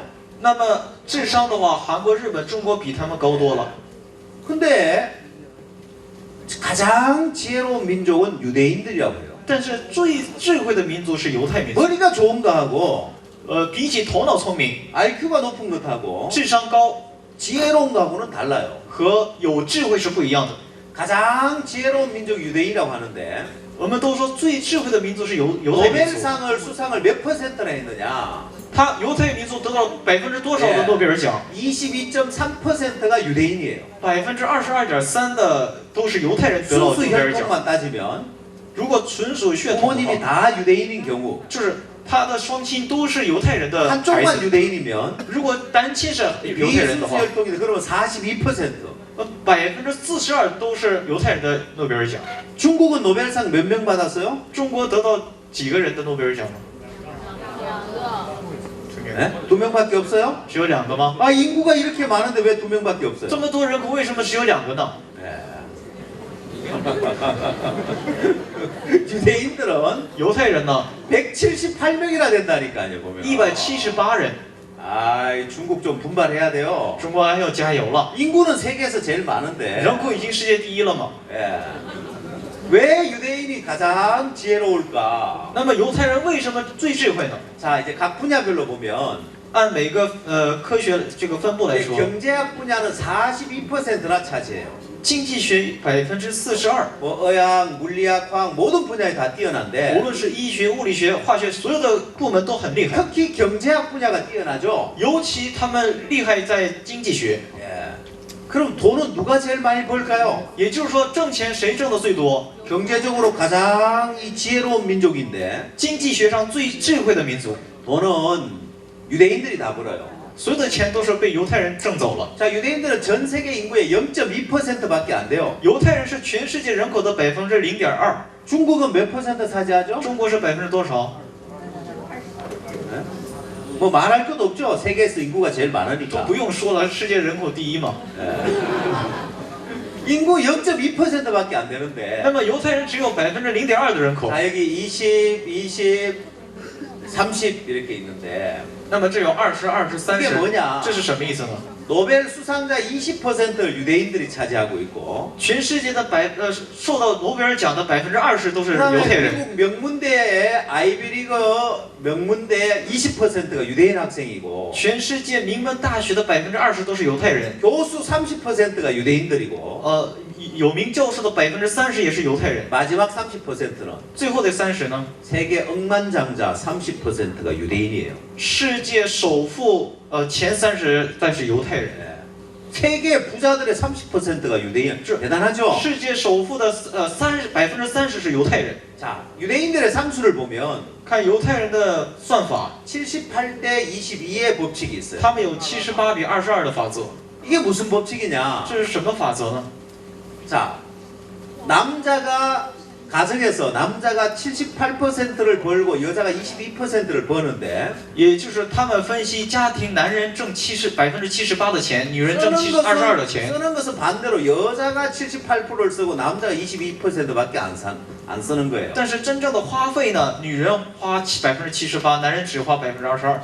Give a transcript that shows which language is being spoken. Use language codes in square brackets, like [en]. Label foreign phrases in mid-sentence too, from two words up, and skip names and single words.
[zh] 那么智商的话，韩国、日本、中国比他们高多了。 [ko] 근데 가장 지혜로운 민족은 유대인들이라고 해요. [zh] 但是最智慧的民族是犹太民族。 [ko] 머리가 좋은 거하고 [zh] 比起头脑聪明、 [ko] IQ가 높은 것하고 [zh] 智商高 [ko] 지혜로운 거하고는 달라요. [zh] 和有智慧是不一样的。 [ko] 가장 지혜로운 민족 유대인이라고 하는데 [zh] 我们都说最智慧的民族是犹太民族， [ko] 노벨상을 수상을 몇 퍼센트나 했느냐? [zh] 他犹太民族得到多少的诺贝尔奖？ [ko] 22.3%가 유대인이에요. [zh] 22.3% 的都是犹太人得到诺 [ko] 순수 [zh] 贝尔奖。 [ko] 혈통만 따지면 [zh] 如果纯属血统的 [ko] 부모님이 [zh] 话， [ko] 다 유대인인 경우 [zh] 就是他的双亲都是犹太人的孩 [ko] 한쪽만 [zh] 子。 [ko] 유대인이면 [zh] 如果单亲是犹太人的 [ko] 비순수 [zh] 话， [ko] 혈통이다. 그러면 42%. [zh] 42% 都是犹太人的诺贝尔奖。 [ko] 중국은 노벨상 몇 명 받았어요? [zh] 中国得到几个人的诺贝尔奖呢？ [ko] 네? 2명밖에 없어요? [zh] 只有2个吗？ [ko] 아 인구가 이렇게 많은데 왜 2명밖에 [zh] 这 [ko] 없어요? [zh] 么多人口为什么只有2个呢？ [ko] 네. 유대인들은 [zh] 犹太人呢， [ko] 178명이나 된다니까요 보면. [zh] 178人。 [ko] 아이 중국 좀 분발해야 돼요. [zh] 中国还要加油了， [ko] 인구는 세계에서 제일 많은데. [zh] 人口已经世界第一了嘛。 [ko] 예. 왜 유대인이 가장 지혜로울까? [zh] 那么犹太人为什么最智慧呢？ [ko] 자 이제 각 분야별로 보면 [zh] 按每个科学这个分布来 [ko] 근데 [zh] 说， [ko] 경제학 분야는 42%나 차지해요. [zh] 经济学42%， [ko] 뭐 의학, 물리학, 화학 모든 분야에 다 [zh] 无 [ko] 뛰어난데 [zh] 论是医学、物理学、化学，所有的部门都很厉害。 [ko] 특히 경제학 분야가 뛰어나죠. [zh] 尤其他们厉害在经济学， [ko] 예. 그럼 돈은 누가 제일 많이 벌까요? [zh] 也就是说挣钱谁挣的最多？ [ko] 경제적으로 가장 이 지혜로운 민족인데 [zh] 经济学上最智慧的民族， [ko] 돈은 유대인들이 다 벌어요. [zh] 所有的钱都是被犹太人挣走了。 [ko] 자, 유대인들은 전 세계 인구의 0.2%밖에 안 돼요. [zh] 犹太人是全世界人口的0.2%， [ko] 중국은 몇 퍼센트 차지하죠? [zh] 中国是多少？ [ko] 뭐 말할 것도 없죠. 세계에서 인구가 제일 [zh] 都 [ko] 많으니까. [zh] 不用说了，世界人口第一嘛。 [ko] 인구 0.2%밖에 안 되는데 [zh] 那么犹太人只有0.2%的人口， [ko] 자, 여기 20, 30 이렇게 있는데 [zh] 那么这有20、20、 [ko] 이게 [zh] 30， [ko] 뭐냐? [zh] 这是什么意思呢？ [ko] 노벨 수상자 20%를 유대인들이 차지하고 있고 [zh] 全世界的受到诺贝尔奖的20%都是犹太 [ko] 그다음에 [zh] 人。 [ko] 미국 명문대의 아이비리그 명문대 20%가 유대인 학생이고 [zh] 全世界名门大学的20%都是犹太人， [ko] 교수 30%가 유대인들이고 [zh] 有名教授的30%也是犹太人， [ko] 마지막 30%는 [zh] 最后的30%呢？ [ko] 세계 억만장자 30%가 유대인이에요. [zh] 世界首富前30但是犹太人， [ko] 세계 부자들의 30%가 유대인. 대단하죠? [zh] 世界首富的30%是犹太人。 [ko] 자, 유대인들의 상수를 보면 [zh] 看犹太人的算法， [ko] 78대 22의 법칙이 있어요. [zh] 他们有78:22的法则， [ko] 이게 무슨 법칙이냐? [zh] 这是什么法则呢？ [ko] 자, 남자가 가정에서 남자가 78%를 벌고 여자가 22%를 버는데 [zh] 也就是他们分析家庭，男人挣78%的钱，女人挣22%的钱。 [ko] 쓰는 것은 반대로 여자가 78%를 쓰고 남자가 22%밖에 안 쓰는 거예요. [zh] 但是真正的花费呢，女人花78%，男人只花22%。